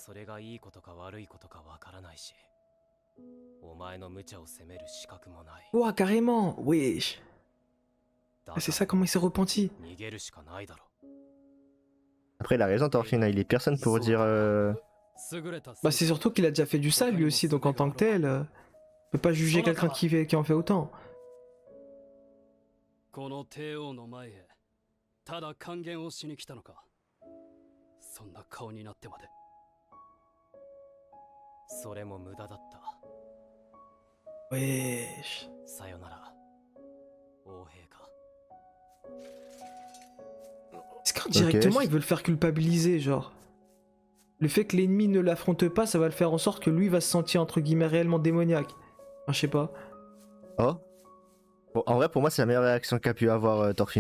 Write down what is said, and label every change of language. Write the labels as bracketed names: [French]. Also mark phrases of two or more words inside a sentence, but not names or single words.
[French] Ouah, carrément. Wesh. Ah, c'est ça comment il s'est repenti. Après, il a raison, Thorfinn. Il est personne pour dire... Bah, c'est surtout qu'il a déjà fait du sale lui aussi, donc en tant que tel, on peut pas juger quelqu'un qui en fait autant. [Japanese] この帝王の前へただ還元をしに来たのか。そんな顔になってまで。それも無駄だった。 [French] Wesh. [Japanese] さよなら、王陛下。 [French] Est-ce qu'indirectement ils veulent le faire culpabiliser, genre le fait que l'ennemi ne l'affronte pas, ça va le faire en sorte que lui va se sentir entre guillemets réellement démoniaque. Enfin, je sais pas. Oh. Bon, en vrai, pour moi, c'est la meilleure réaction qu'a pu avoir Thorfinn.